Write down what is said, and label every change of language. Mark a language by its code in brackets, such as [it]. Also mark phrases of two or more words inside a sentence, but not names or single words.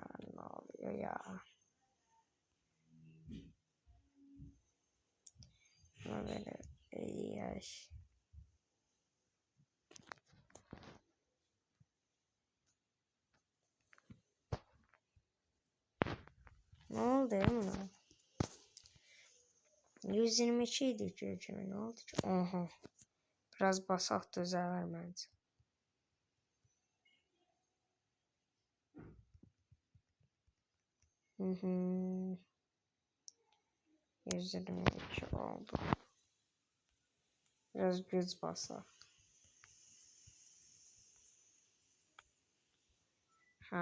[tr] Ne oluyor ya? Böyle yaş. Ne oldu ya buna? 122 idi görkemi. Ne oldu ki? Aha. [az] Biraz basaq düzələr məncə. Hı. 122 oldu. Biraz güc basaq. Ha.